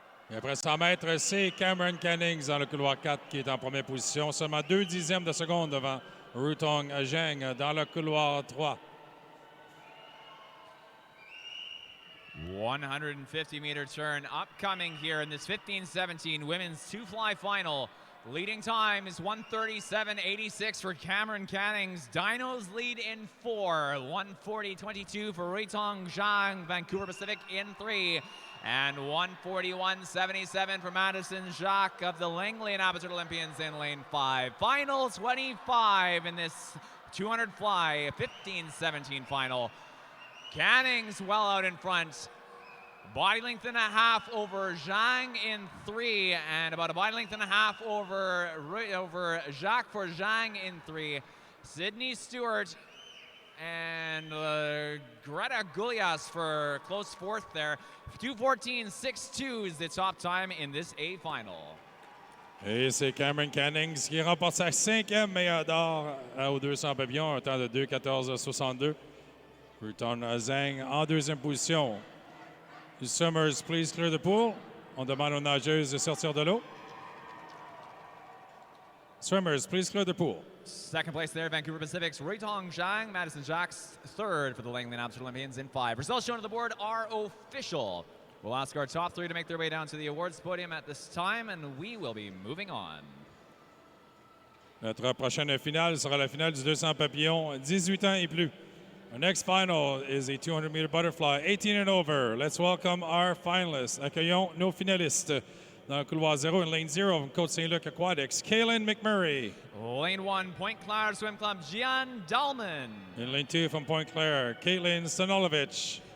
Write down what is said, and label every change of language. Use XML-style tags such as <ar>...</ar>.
<fr>Et après 100 mètres, c'est Cameron Cannings dans le couloir 4 qui est en première position. Seulement 2 dixièmes de seconde devant Ruitong Zhang dans le couloir 3.</fr> <en>150-meter turn upcoming here in this 15-17 women's two-fly final. Leading time is 1:37.86 for Cameron Cannings. Dinos lead in 4. 1:40.22 for Ruitong Zhang, Vancouver Pacific in 3. And 1:41.77 for Madison Jacques of the Langley and Abbotsford Olympians in lane 5. Final 25 in this 200 fly 15-17 final. Cannings well out in front. Body length and a half over Zhang in 3, and about a body length and a half over Jacques for Zhang in 3. Sydney Stewart and Greta Gulias for close fourth there. 2:14.62 is the top time in this A final.</en> <fr>Et c'est Cameron Cannings qui remporte sa 5e médaille d'or aux 200 pavillons, un temps de 2:14.62. Ruitong Zhang en deuxième position.</fr> <en>Summers, please clear the pool.</en> <fr>On demande aux nageuses de sortir de l'eau.</fr> <en>Swimmers, please clear the pool. Second place there, Vancouver Pacific's Ruitong Zhang. Madison Jacques third for the Langley and Abbotsford Olympians in 5. Results shown on the board are official. We'll ask our top 3 to make their way down to the awards podium at this time, and we will be moving on.</en> <fr>Notre prochaine finale sera la finale du 200 papillons, 18 ans et plus.</fr> <en>Our next final is a 200-meter butterfly, 18 and over. Let's welcome our finalists.</en> <fr>Accueillons nos finalistes. Dans le couloir 0,</fr> <en>in lane 0 from</en> <fr>Côte-Saint-Luc Aquatics, Kaylin McMurray.</fr> <en>Lane 1, Point Claire Swim Club, Gian Dahlman. In lane 2 from Point Claire, Caitlin Stanolovich.</en>